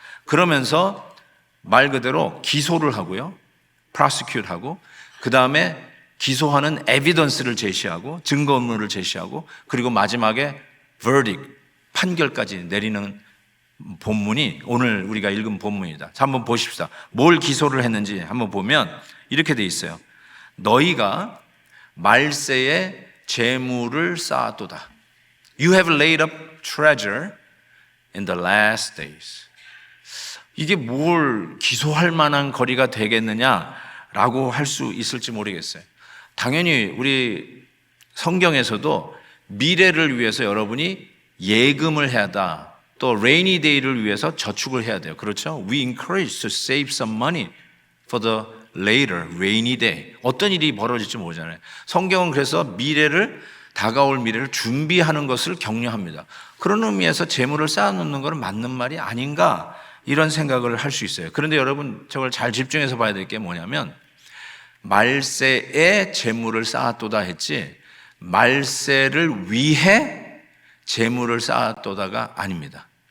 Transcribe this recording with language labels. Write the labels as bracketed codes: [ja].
[ko] 그러면서 말 그대로 기소를 하고요, prosecute 하고, 그 다음에 기소하는 에비던스를 제시하고, 증거물을 제시하고, 그리고 마지막에 verdict, 판결까지 내리는 본문이 오늘 우리가 읽은 본문이다. 자, 한번 보십시다. 뭘 기소를 했는지 한번 보면 이렇게 돼 있어요. 너희가 말세에 재물을 쌓았도다. [en] You have laid up treasure in the last days. [ko] 이게 뭘 기소할 만한 거리가 되겠느냐라고 할 수 있을지 모르겠어요. 당연히 우리 성경에서도 미래를 위해서 여러분이 예금을 해야 한다. 또 rainy day를 위해서 저축을 해야 돼요. 그렇죠? [en] We encourage to save some money for the later rainy day. [ko] 어떤 일이 벌어질지 모르잖아요. 성경은 그래서 미래를, 다가올 미래를 준비하는 것을 격려합니다. 그런 의미에서 재물을 쌓아놓는 것은 맞는 말이 아닌가, 이런 생각을 할 수 있어요. 그런데 여러분, 저걸 잘 집중해서 봐야 될 게 뭐냐면, 말세에 재물을 쌓았도다 했지 말세를 위해 재물을 쌓았도다가 아닙니다.